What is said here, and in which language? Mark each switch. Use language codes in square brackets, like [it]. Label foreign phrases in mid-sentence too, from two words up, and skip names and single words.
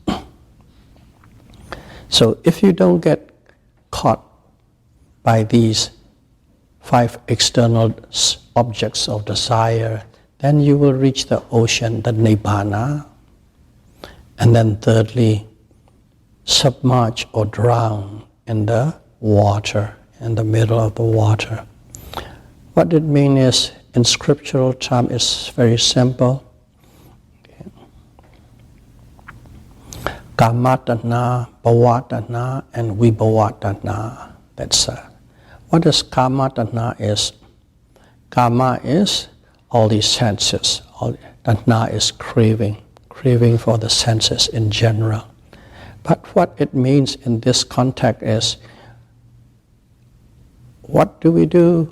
[en] So if you don't get caught by these 5 external objects of desire, then you will reach the ocean, the Nibbana. And then thirdly, submerge or drown in the water, in the middle of the water. What it means is, in scriptural term, is very simple. [pi] Kama-tanha, bhava-tanha, and vibhava-tanha. [en] That's what is kama-tanha is. Kama is all these senses. Tanha is craving for the senses in general. But what it means in this context is, what do we do?